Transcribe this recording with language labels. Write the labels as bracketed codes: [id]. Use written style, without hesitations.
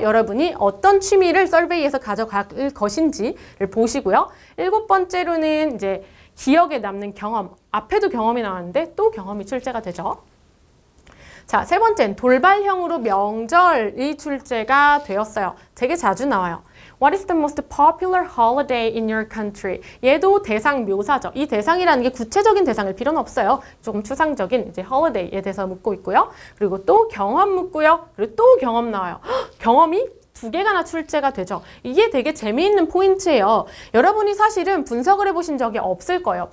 [ko] 여러분이 어떤 취미를 서베이에서 가져갈 것인지를 보시고요. 7번째로는 이제 기억에 남는 경험. 앞에도 경험이 나왔는데 또 경험이 출제가 되죠. 자, 3번째는 돌발형으로 명절이 출제가 되었어요. 되게 자주 나와요. [en] What is the most popular holiday in your country? [ko] 얘도 대상 묘사죠. 이 대상이라는 게 구체적인 대상일 필요는 없어요. 조금 추상적인 이제 holiday에 대해서 묻고 있고요. 그리고 또 경험 묻고요. 그리고 또 경험 나와요. 헉, 경험이 2개가나 출제가 되죠. 이게 되게 재미있는 포인트예요. 여러분이 사실은 분석을 해보신 적이 없을 거예요.